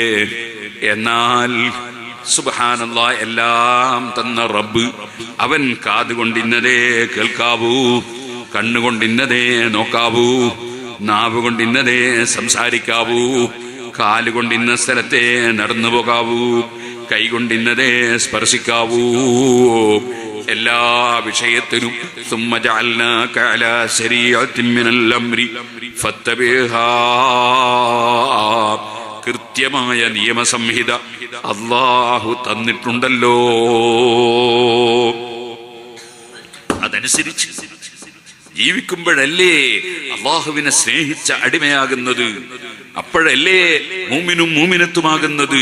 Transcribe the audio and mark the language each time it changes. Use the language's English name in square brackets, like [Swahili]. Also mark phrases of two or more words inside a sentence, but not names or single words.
[Malayalam] എന്നാൽ സുബ്ഹാനല്ലാഹ്, എല്ലാം തന്ന റബ്ബ് അവൻ കാതുകൊണ്ടിന്നതേ കേൾക്കാവൂ, കണ്ണുകൊണ്ടിന്നതേ നോക്കാവൂ, നാവ് കൊണ്ടിന്നതേ സംസാരിക്കാവൂ, കാലുകൊണ്ടിന്ന സ്ഥലത്തെ നടന്നു പോകാവൂ, കൈകൊണ്ടിന്നതേ സ്പർശിക്കാവൂ. എല്ലാ വിഷയത്തിനും [Arabic] ثم جعلناك على شريعة من الأمر فاتبعها [Malayalam] കൃത്യമായ നിയമസംഹിത അല്ലാഹു തന്നിട്ടുണ്ടല്ലോ. അതനുസരിച്ച് ജീവിക്കുമ്പോഴല്ലേ അള്ളാഹുവിനെ സ്നേഹിച്ച അടിമയാകുന്നത്, അപ്പോഴല്ലേ മൂമിനും മൂമിനത്തുമാകുന്നത്.